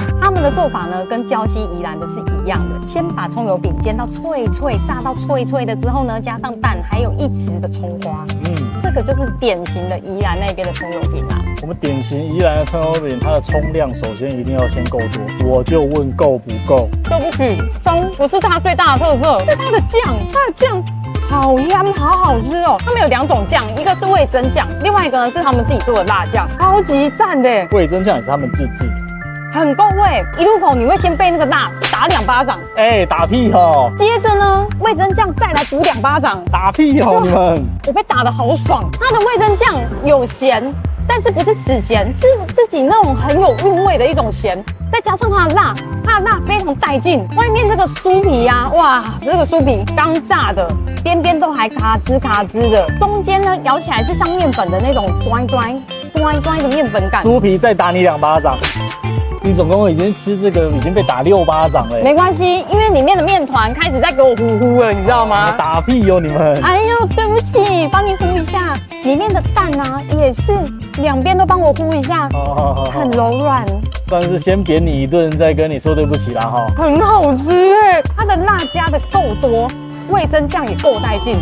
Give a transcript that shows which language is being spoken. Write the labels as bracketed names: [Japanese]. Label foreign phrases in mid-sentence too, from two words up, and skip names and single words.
[Chinese] 他們的做法呢，跟礁溪宜蘭的是一樣的，先把蔥油餅煎到脆脆，炸到脆脆的之後呢，加上蛋，還有1匙的蔥花。這個就是典型的宜蘭那邊的蔥油餅啦。我們典型宜蘭的蔥油餅，它的蔥量首先一定要先夠多。我就問夠不夠？對不起，蔥不是它最大的特色，是它的醬，它的醬好香，好好吃哦。他們有2種醬，一個是味噌醬，另外一個呢是他們自己做的辣醬，超級讚的。味噌醬也是他們自制的。很夠味，一入口你會先被那個辣打2巴掌，打屁哦！接着呢，味噌醬再來補2巴掌，打屁哦你們！我被打得好爽，它的味噌醬有鹹，但是不是死鹹，是自己那種很有韻味的一種鹹，再加上它的辣，它的辣非常帶勁。外面這個酥皮啊，哇，這個酥皮剛炸的，邊邊都還卡滋卡滋的，中間呢咬起來是像麵粉的那種端的麵粉感。酥皮再打你2巴掌。你總共已經吃這個已經被打6巴掌了。沒關係，因為裡面的麵團開始在給我呼呼了，你知道嗎？打屁喲你們！哎呦，對不起，幫你呼一下。裡面的蛋啊，也是2邊都幫我呼一下，很柔軟。算是先扁你一頓，再跟你說对不起啦哈。很好吃哎，它的辣加的夠多，味噌醬也夠帶勁。